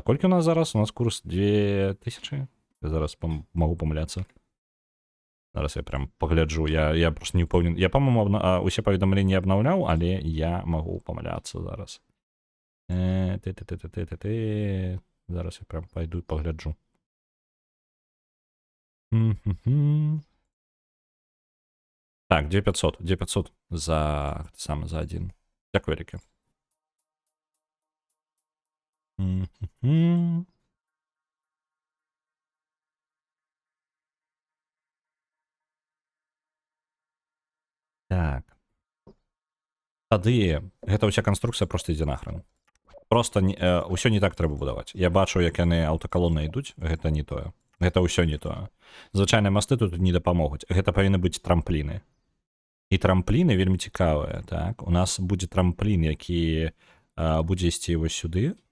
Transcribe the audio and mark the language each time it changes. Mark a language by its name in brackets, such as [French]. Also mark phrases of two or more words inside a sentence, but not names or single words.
[Belarusian] Колькі у нас зараз? У нас курс 2000? Зараз магу памыляцца. Зараз я прям пагляджу. Я просто не ўпэўнен. Я, па-моему, усе паведамленні абнаўляў, але я магу памыляцца зараз. Зараз я прям пайду і пагляджу. [Ukrainian] Так, 2500 за один. Дякую, Ріки. [Belarusian] Так. Тады гэта ўся канструкцыя просто ідзе нахрен. Просто ўсё не так трэба будаваць. Я бачу, як яны аўтакалоны ідуць, гэта не тое. Гэта ўсё не тое. Звычайныя масты тут не дапамогуць. Гэта павінны быць трампліны. І трампліны вельмі цікавыя, так? У нас будзе трамплін, які будзе ісці вось сюды.